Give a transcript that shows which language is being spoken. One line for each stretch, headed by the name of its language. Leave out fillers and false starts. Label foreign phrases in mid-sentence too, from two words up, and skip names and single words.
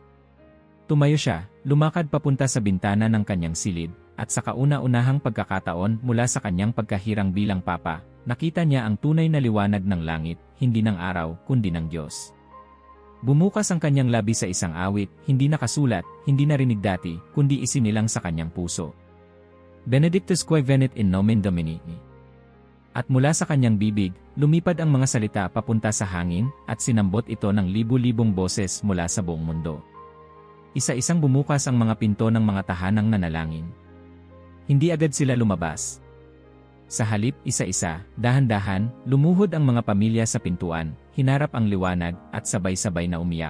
Filipino: Tumayo siya, lumakad papunta sa bintana ng kanyang silid, at sa kauna-unahang pagkakataon mula sa kanyang pagkahirang bilang papa, nakita niya ang tunay na liwanag ng langit, hindi ng araw, kundi ng Diyos. Bumukas ang kanyang labi sa isang awit, hindi nakasulat, hindi narinig dati, kundi isinilang sa kanyang puso.
Latin: Benedictus quae venit in nomen Domini.
Filipino: At mula sa kanyang bibig, lumipad ang mga salita papunta sa hangin, at sinambot ito ng libu-libong boses mula sa buong mundo. Isa-isang bumukas ang mga pinto ng mga tahanang nanalangin. Hindi agad sila lumabas. Sa halip, isa-isa, dahan-dahan, lumuhod ang mga pamilya sa pintuan, hinarap ang liwanag, at sabay-sabay na umiyak.